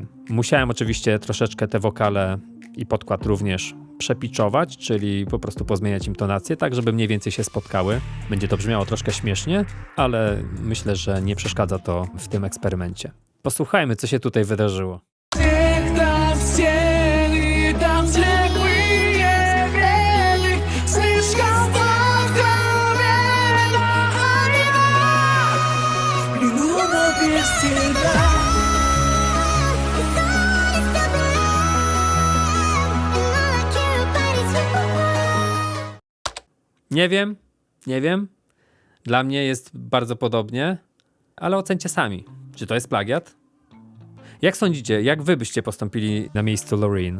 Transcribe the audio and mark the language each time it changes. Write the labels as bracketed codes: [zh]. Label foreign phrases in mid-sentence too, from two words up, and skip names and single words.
[pl] Musiałem oczywiście troszeczkę te wokale i podkład również przepitchować, czyli po prostu pozmieniać im tonację, tak żeby mniej więcej się spotkały. Będzie to brzmiało troszkę śmiesznie, ale myślę, że nie przeszkadza to w tym eksperymencie. Posłuchajmy, co się tutaj wydarzyło. [ru] Всех там стены, там слепые вены, слишком откровенно, а я в плену, но без тебя. [pl] Nie wiem. Dla mnie jest bardzo podobnie, ale ocencie sami. Czy to jest plagiat? Jak sądzicie, jak wy byście postąpili na miejscu Loreen?